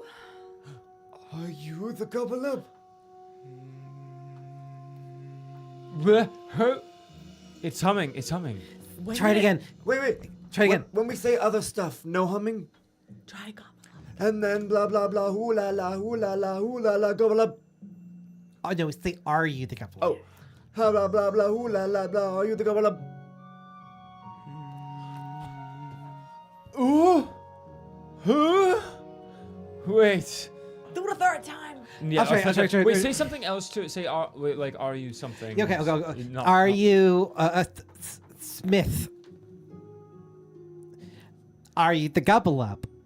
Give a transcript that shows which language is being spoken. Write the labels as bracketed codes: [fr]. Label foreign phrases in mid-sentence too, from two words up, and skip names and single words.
[en] Are you the Gobbleum? It's humming. It's humming. Try it again. Wait. Try it again. When we say other stuff, no humming? Try Gobbler. And then blah blah blah, hoo la la, hoo la la, hoo la la, Gobbleum. Oh no, say are you the gobbler? Oh. Ha blah blah blah, hoo la la blah, are you the Gobbleum? Ooh. Huh? Wait. Do it a third time. Yeah, I'll try. Wait, say something else to it. Say, are you something? Yeah, okay, okay. Not- Are not- you Smith? Are you the gobble up?